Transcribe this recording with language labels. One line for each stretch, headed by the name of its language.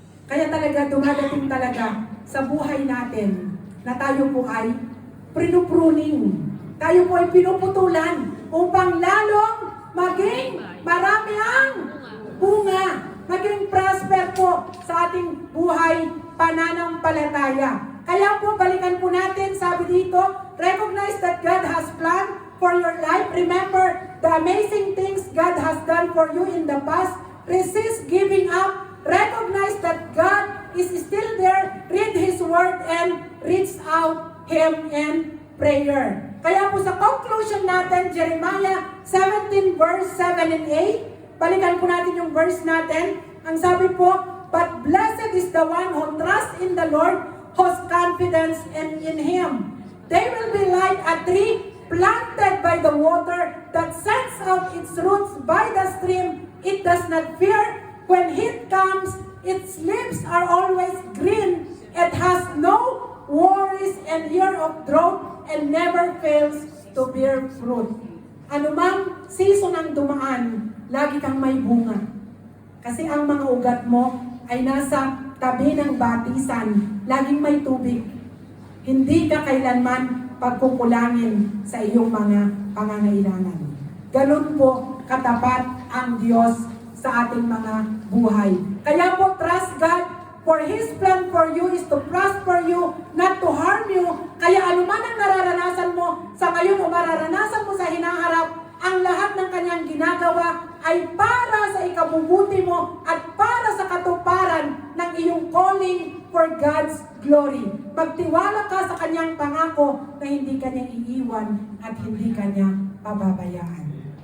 Filipino: Kaya talaga dumadating talaga sa buhay natin na tayo po ay pinupruning. Tayo po ay pinuputulan upang lalong maging marami ang bunga. Maging prosper po sa ating buhay pananampalataya. Kaya po, balikan po natin, sabi dito,
English: recognize that God has planned for your life. Remember the amazing things God has done for you in the past. Resist giving up. Recognize that God is still there. Read His Word and reach out Him in prayer.
Filipino: Kaya po sa conclusion natin, Jeremiah 17 verse 7 and 8, balikan po natin yung verse natin. Ang sabi po,
English: but blessed is the one who trusts in the Lord, whose confidence in Him. They will be like a tree planted by the water that sends out its roots by the stream. It does not fear when heat comes. Its leaves are always green. It has no worries and year of drought and never fails to bear fruit.
Filipino: Anumang season ang dumaan, lagi kang may bunga. Kasi ang mga ugat mo ay nasa tabi ng batisan, laging may tubig. Hindi ka kailanman pagkukulangin sa iyong mga pangangailangan. Ganun po katapat ang Diyos sa ating mga buhay. Kaya po,
English: trust God, for His plan for you is to prosper you, not to harm you.
Filipino: Kaya anuman ang nararanasan mo sa ngayon o mararanasan mo sa hinaharap, ang lahat ng kanyang ginagawa ay para sa ikabubuti mo at para sa katuparan ng iyong
English: calling for God's glory.
Filipino: Magtiwala ka sa kanyang pangako na hindi kanya iiwan at hindi kanya pababayaan.